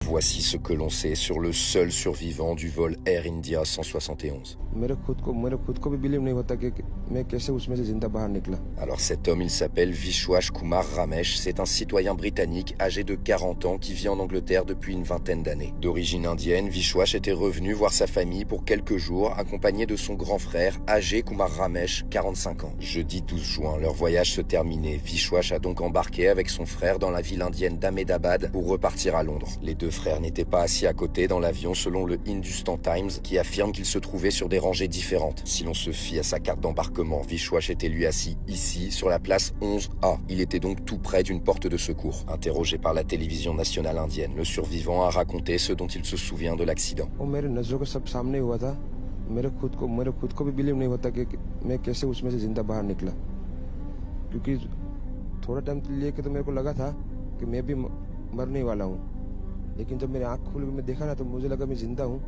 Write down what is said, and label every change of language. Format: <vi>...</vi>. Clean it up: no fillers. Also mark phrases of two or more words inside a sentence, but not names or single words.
<fr>Voici ce que l'on sait sur le seul survivant du vol Air India 171.</fr> <hi>मेरे खुद को भी बिलीव नहीं होता कि मैं कैसे उसमें से जिंदा बाहर निकला।</hi> <fr>Alors cet homme, il s'appelle Vishwash Kumar Ramesh. C'est un citoyen britannique âgé de 40 ans qui vit en Angleterre depuis une vingtaine d'années. D'origine indienne, Vishwash était revenu voir sa famille pour quelques jours, accompagné de son grand frère, âgé Kumar Ramesh, 45 ans. Jeudi 12 juin, leur voyage se terminait. Vishwash a donc embarqué avec son frère dans la ville indienne d'Ahmedabad pour repartir à Londres. Les deux frères n'étaient pas assis à côté dans l'avion selon le Hindustan Times qui affirme qu'ils se trouvaient sur des rangées différentes. Si l'on se fie à sa carte d'embarquement, Vishwash était lui assis ici, sur la place 11A. Il était donc tout près d'une porte de secours. Interrogé par la télévision nationale indienne, le survivant a raconté ce dont il se souvient de l'accident.</fr> <hi>मेरे नजरों के सब सामने हुआ था। मेरे खुद को भी बिलीव नहीं होता कि मैं कैसे उसमें से जिंदा बाहर निकला, क्योंकि थोड़ा टाइम लिए के तो मेरे को लगा था कि मैं भी मरने वाला हूँ, लेकिन जब मेरी आंख खुल गई, मैं देखा ना तो मुझे लगा मैं जिंदा हूँ।</hi>